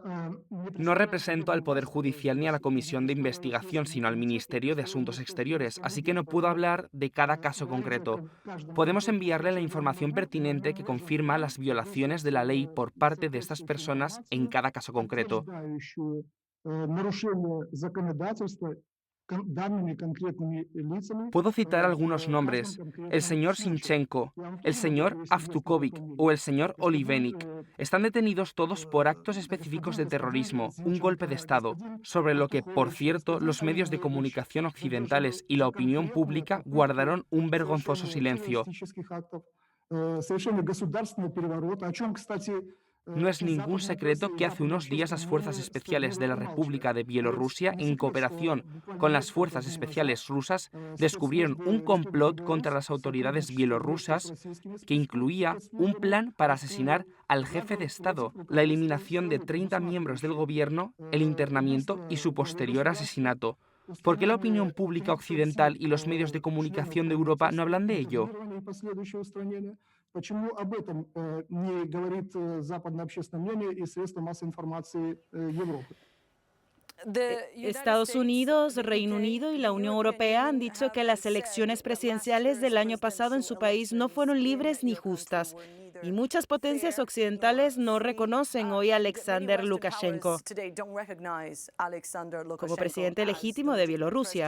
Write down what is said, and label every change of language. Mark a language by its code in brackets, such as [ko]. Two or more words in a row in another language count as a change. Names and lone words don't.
[es] No represento al Poder Judicial ni a la Comisión de Investigación, sino al Ministerio de Asuntos Exteriores, así que no puedo hablar de cada caso concreto. Podemos enviarle la información pertinente que confirma las violaciones de la ley por parte de estas personas en cada caso concreto. [ru] подтверждающую нарушение законодательства данными конкретными лицами. [es] Puedo citar algunos nombres: el señor Sinchenko, el señor Avtukovic o el señor Olivenik. Están detenidos todos por actos específicos de terrorismo, un golpe de Estado, sobre lo que, por cierto, los medios de comunicación occidentales y la opinión pública guardaron un vergonzoso silencio. [ru] Совершение государственного переворота, о чем, кстати, [es] No es ningún secreto que hace unos días las fuerzas especiales de la República de Bielorrusia, en cooperación con las fuerzas especiales rusas, descubrieron un complot contra las autoridades bielorrusas que incluía un plan para asesinar al jefe de Estado, la eliminación de 30 miembros del gobierno, el internamiento y su posterior asesinato. ¿Por qué la opinión pública occidental y los medios de comunicación de Europa no hablan de ello? [ru] Почему об этом не говорит западное общественное мнение и средства массовой информации Европы? [es] Estados Unidos, Reino Unido y la Unión Europea han dicho que las elecciones presidenciales del año pasado en su país no fueron libres ni justas. Y muchas potencias occidentales no reconocen hoy a Alexander Lukashenko como presidente legítimo de Bielorrusia.